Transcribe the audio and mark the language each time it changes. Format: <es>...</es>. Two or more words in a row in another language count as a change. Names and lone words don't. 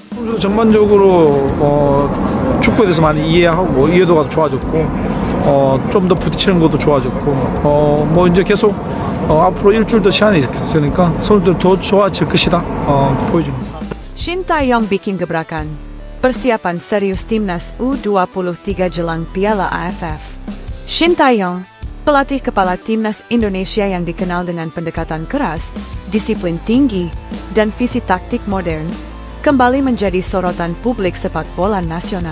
<ko>선수도 전반적으로 축구에 대해서 많이 이해하고 이해도가 좋아졌고 좀 더 부딪히는 것도 좋아졌고 뭐 이제 계속 앞으로 일주일 더 시간이 있으니까 선수들 더 좋아질 것이다 보여줍니다.</ko> <id>Shin Tae-yong bikin gebrakan. Persiapan serius timnas U23 jelang Piala AFF. Shin Tae-yong, pelatih kepala timnas Indonesia yang dikenal dengan pendekatan keras, disiplin tinggi, dan visi taktik modern, kembali menjadi sorotan publik sepak bola nasional.</id>